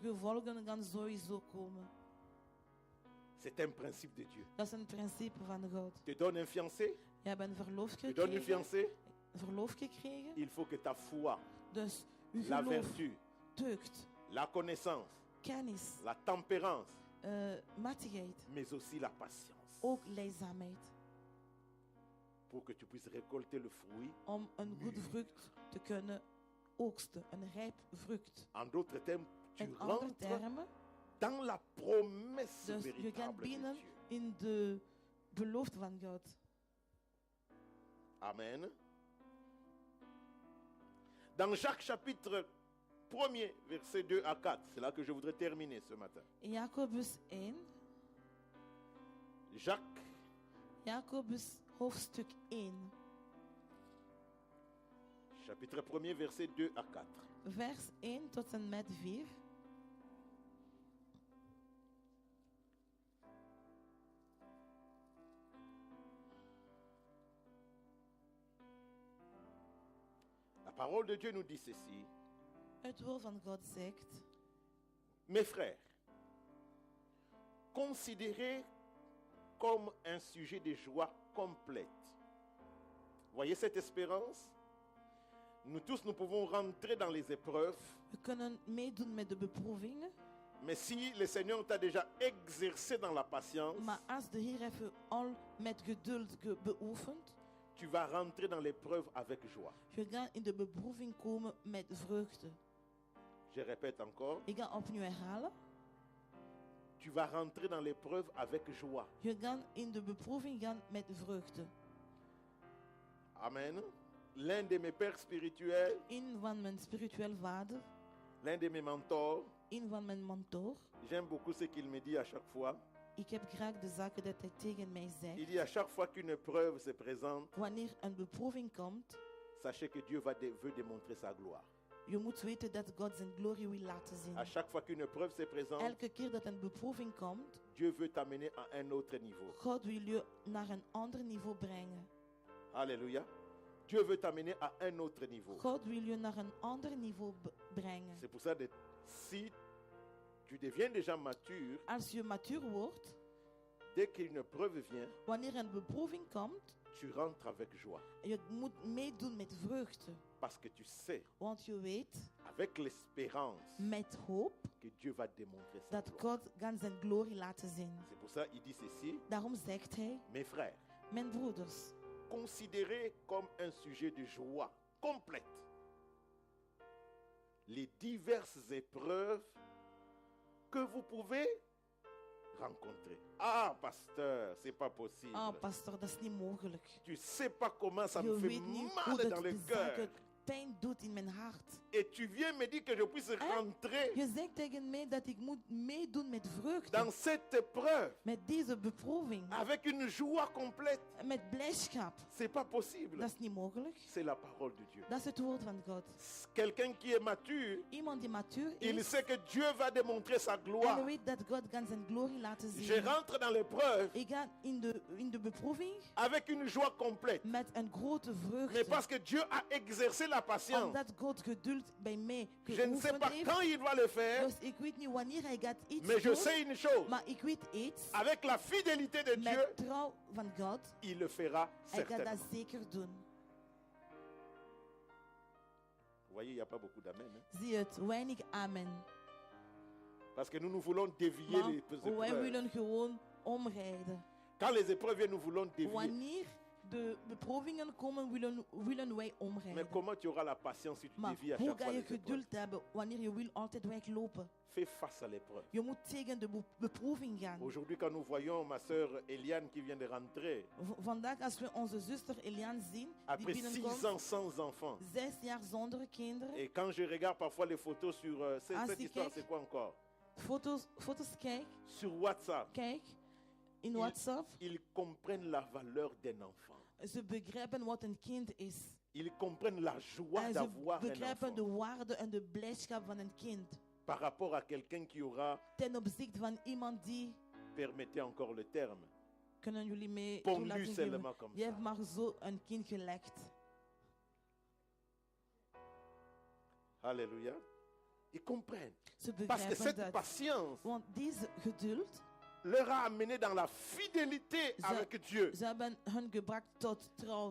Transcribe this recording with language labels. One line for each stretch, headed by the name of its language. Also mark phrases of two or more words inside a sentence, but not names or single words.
Dutch: de gevolgen gaan sowieso komen.
French: C'est un principe de Dieu.
Dutch: Dat is een principe van God.
French: Tu donnes un fiancé,
Dutch: Je bent verloofd
French: tu donnes une
Dutch: gekregen.
French: fiancée,
Dutch: Verlof gekregen.
French: il faut que ta foi,
Dutch: Dus uw
French: la
Dutch: geloof,
French: vertu,
Dutch: deugd,
French: la connaissance,
Dutch: kennis,
French: la tempérance,
Dutch: matigheid,
French: mais aussi la patience,
Dutch: ook leidzaamheid.
French: pour que tu puisses récolter le fruit.
Dutch: Om een goede vrucht te kunnen oogsten. Een rijp vrucht.
French: En d'autres termes, tu
Dutch: In andere
French: rentres
Dutch: termen,
French: dans la promesse
Dutch: dus je gaat
French: véritable de
Dutch: binnen
French: Dieu.
Dutch: in de belofte van God. Amen.
French: Dans Jacques chapitre 1er, versets 2 à 4, c'est là que je voudrais terminer ce matin.
Dutch: In Jacobus 1, Jacobus hoofdstuk 1,
French: Chapitre 1er, versets 2 à 4.
Dutch: vers 1 tot en met 4.
French: La parole de Dieu nous dit ceci.
Dutch: Het woord van God zegt:
French: Mes frères, considérez comme un sujet de joie complète. Voyez cette espérance? Nous tous, nous pouvons rentrer dans les épreuves,
Dutch: we kunnen meedoen met de beproevingen,
French: mais si le Seigneur t'a déjà exercé dans la patience,
Dutch: maar als de Heer heeft u al met geduld beoefend,
French: tu vas rentrer dans l'épreuve avec joie.
Dutch: je gaat in de beproeving komen met vreugde.
French: Je répète encore,
Dutch: Ik ga opnieuw herhalen.
French: tu vas rentrer dans l'épreuve avec joie.
Dutch: Je gaat in de beproeving gaan met vreugde. Amen.
French: L'un de mes pères spirituels,
Dutch: Een van mijn spiritueel vader,
French: l'un de mes mentors,
Dutch: een van mijn mentor.
French: j'aime beaucoup ce qu'il me dit à chaque fois.
Dutch: Ik heb graag de zaken dat hij tegen mij
French: Il
Dutch: zegt.
French: dit à chaque fois qu'une épreuve se présente,
Dutch: Wanneer een beproeving komt,
French: sachez que Dieu veut démontrer sa gloire.
Dutch: je moet weten dat God zijn glorie wil laten zien.
French: À chaque fois qu'une épreuve se présente,
Dutch: Elke keer dat een beproeving komt,
French: Dieu veut t'amener à un autre niveau.
Dutch: God wil je naar een ander niveau brengen.
French: Alléluia. Dieu veut t'amener à un autre niveau.
Dutch: God wil je naar een ander niveau brengen.
French: C'est pour ça que si tu deviens déjà mature,
Dutch: Als je matuur wordt,
French: dès qu'une épreuve vient,
Dutch: wanneer een beproeving komt,
French: tu rentres avec joie.
Dutch: je moet meedoen met vreugde.
French: Parce que tu sais,
Dutch: Want je weet,
French: avec l'espérance,
Dutch: met hoop,
French: que Dieu va démontrer sa
Dutch: dat
French: gloire.
Dutch: God gaat zijn glorie laten zien.
French: C'est pour ça qu'il dit ceci,
Dutch: Daarom zegt hij,
French: mes frères,
Dutch: mijn broeders,
French: considérez comme un sujet de joie complète les diverses épreuves que vous pouvez rencontrer. Ah, pasteur, c'est pas possible.
Dutch: ah pastor, dat is niet mogelijk.
French: Tu sais pas comment ça
Dutch: Je
French: me fait
Dutch: weet niet hoe
French: mal
Dutch: dat
French: dans le
Dutch: de
French: cœur.
Dutch: zaken pijn doet in mijn hart.
French: Et tu viens me dire que je puisse rentrer
Dutch: Je zegt tegen mij dat ik moet meedoen met vreugde.
French: dans cette épreuve
Dutch: Met deze beproeving.
French: avec une joie complète.
Dutch: Met blijdschap.
French: C'est pas possible.
Dutch: Dat is niet mogelijk.
French: C'est la parole de Dieu.
Dutch: Dat is het woord van God.
French: Quelqu'un qui est mature,
Dutch: Iemand die matuur
French: il
Dutch: is.
French: sait que Dieu va démontrer sa
Dutch: En
French: gloire.
Dutch: weet dat God kan zijn glorie laten
French: Je
Dutch: zien.
French: rentre dans l'épreuve
Dutch: Ik ga in de beproeving
French: avec une joie complète.
Dutch: met een grote
French: Mais
Dutch: vreugde.
French: parce que Dieu a exercé la patience,
Dutch: Omdat God geduld bij mij
French: je ne sais
Dutch: geoefend
French: pas
Dutch: heeft.
French: quand il va le faire,
Dutch: Dus ik weet niet wanneer hij gaat iets
French: mais je
Dutch: doen.
French: sais une chose.
Dutch: Maar ik weet iets.
French: Avec la fidélité de Dieu,
Dutch: Met trouw van God.
French: il le fera
Dutch: Hij gaat dat
French: certainement.
Dutch: zeker doen.
French: Vous voyez, il n'y a pas beaucoup d'amen. Hein?
Dutch: Zie je het? Weinig amen.
French: Parce que nous voulons dévier
Dutch: Maar
French: les
Dutch: wij
French: épreuves.
Dutch: willen gewoon omrijden.
French: Quand les épreuves viennent, nous voulons dévier.
Dutch: Wanneer de beproevingen komen, willen wij
French: Mais
Dutch: omrijden.
French: comment tu auras la patience si tu
Dutch: Maar
French: dévies à
Dutch: hoe
French: chaque
Dutch: ga
French: fois
Dutch: je
French: les épreuves?
Dutch: geduld hebben wanneer je wil altijd weglopen?
French: Fais face à l'épreuve.
Dutch: Je moet tegen de beproeving gaan.
French: Aujourd'hui, quand nous voyons ma sœur Eliane qui vient de rentrer,
Dutch: Vandaag als we onze zuster Eliane zien, die
French: après 6
Dutch: binnenkomt,
French: ans sans enfant,
Dutch: 6 jaar zonder kinderen,
French: et quand je regarde parfois les photos sur... Ah, cette si, histoire,
Dutch: kijk.
French: c'est quoi encore?
Dutch: foto's
French: Sur WhatsApp,
Dutch: kijk, in WhatsApp,
French: ils comprennent la valeur d'un enfant.
Dutch: ze begrijpen wat een kind is.
French: Ils comprennent la joie
Dutch: En ze
French: d'avoir un
Dutch: begrijpen de
French: enfant
Dutch: waarde en de blijdschap van een kind.
French: par rapport à quelqu'un qui aura,
Dutch: Ten opzichte van iemand die,
French: permettez encore le terme,
Dutch: kunnen jullie mee
French: pondu
Dutch: toelaten geven,
French: seulement comme
Dutch: die
French: ça.
Dutch: heeft maar zo een kind gelekt.
French: Alléluia. Ils comprennent.
Dutch: Ze
French: Parce que
Dutch: begrijpen
French: cette
Dutch: dat.
French: patience
Dutch: Want deze geduld
French: leur a amené dans la fidélité avec Dieu.
Dutch: Ze hebben hun gebracht tot trouw